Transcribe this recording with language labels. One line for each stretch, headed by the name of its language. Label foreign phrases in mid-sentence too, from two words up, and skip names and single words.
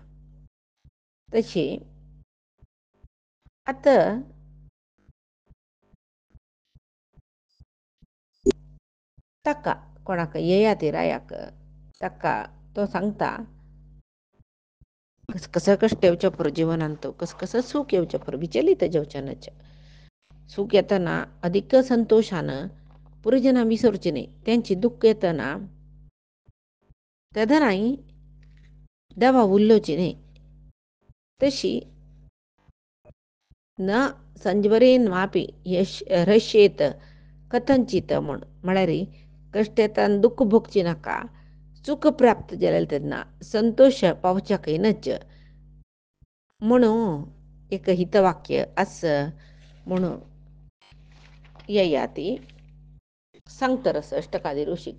Konkani: तशें आतां ताका कोणाक ययाती रायाक ताका तो सांगता कसं कश्ट येवचे पुरो जिवनांत कसं सूख येवचें पुरो विचलीत जावचें न्हय. सूख येतना अधिक संतोशान पुरोजनां विसरची न्हय. तेंची दुःख येतना तेदनाय देवा उल्लोवची न्हय. तशी
Sanskrit: न संजवरेन वापी हृष्येत कथंचित
Konkani: म्हळ्यार कश्ट येतना दुःख भोगची नाका. सुख प्राप्त जालें तेन्ना संतोष पावच्याकय न्हय म्हणून एक हितवाक्य आस म्हणून ययाती सांगतरस अष्टकादी ऋषिक.